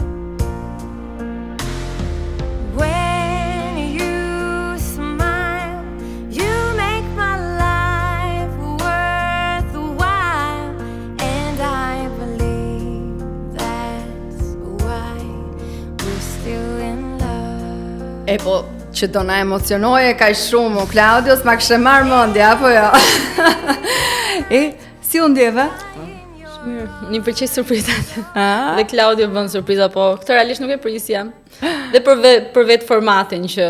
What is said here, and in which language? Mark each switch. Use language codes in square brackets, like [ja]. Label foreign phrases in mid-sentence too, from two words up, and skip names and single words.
[en] When you smile, you make my life worthwhile, and I believe that's why we're still in love. [sq] E po, që do na emocionoje kaq shumë o Klaudios, ma kështë marrë mendja apo jo? E, si u ndjeve? Mirë, unë i pëlqej surprizat. Ah? Dhe Klaudio bën surpriza, po këtë realisht nuk e prisja. Dhe për vetë formatin që